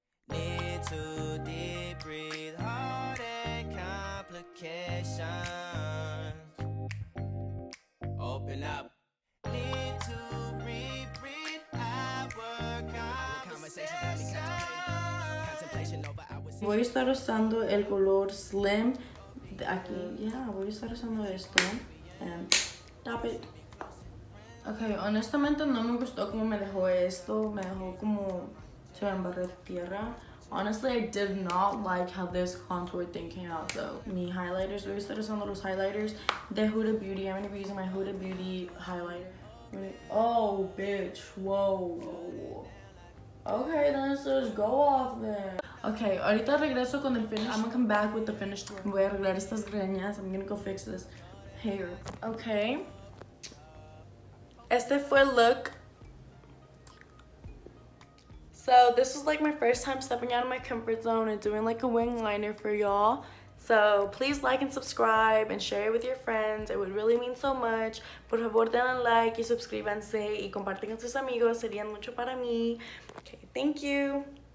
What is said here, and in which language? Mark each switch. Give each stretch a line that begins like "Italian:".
English: Need to deep breathe, heart and complications. Open up. Need to reread our conversation. Got me contemplation over our
Spanish: Voy a estar usando el color Slim de aquí. Yeah, voy a estar usando esto.
English: And tap it.
Spanish: Ok, honestamente no me gustó cómo me dejó esto. Me dejó como se me embarró tierra.
English: Honestly, I did not like how this contour thing came out though.
Spanish: Mi highlighters, voy a estar usando los highlighters de Huda Beauty.
English: I'm gonna be using my Huda Beauty highlighter. Oh, bitch, whoa. Okay, then just go off then. Okay,
Spanish: ahorita regreso con el finish.
English: I'm gonna come back with the finished look.
Spanish: Voy a arreglar estas greñas.
English: I'm gonna go fix this hair. Okay.
Spanish: Este fue el look.
English: So this was like my first time stepping out of my comfort zone and doing like a wing liner for y'all. So please like and subscribe and share it with your friends. It would really mean so much.
Spanish: Por favor denle like y suscríbanse y compartan con sus amigos. Serían mucho para mí. Okay,
English: thank you.